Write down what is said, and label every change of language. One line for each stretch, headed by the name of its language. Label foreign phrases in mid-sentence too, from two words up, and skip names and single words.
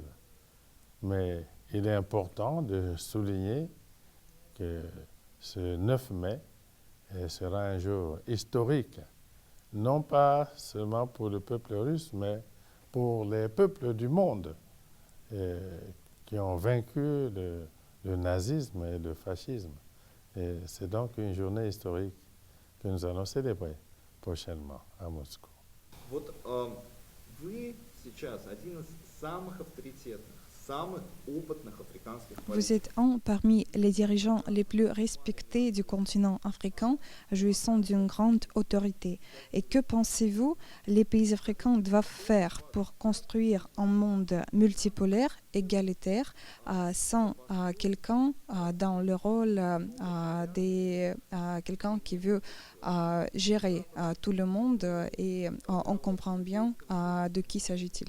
French: Mais il est important de souligner que ce 9 mai sera un jour historique, non pas seulement pour le peuple russe, mais pour les peuples du monde qui ont vaincu le nazisme et le fascisme. Et c'est donc une journée historique que nous allons célébrer prochainement à Moscou.
Russian: Вот вы сейчас один из самых авторитетных, самых опытных африканских
French: Vous
Russian: политиков.
French: êtes un parmi les dirigeants les plus respectés du continent africain, jouissant d'une grande autorité. Et que pensez-vous les pays africains doivent faire pour construire un monde multipolaire, égalitaire, sans quelqu'un dans le rôle de quelqu'un qui veut gérer tout le monde et on comprend bien de qui s'agit-il?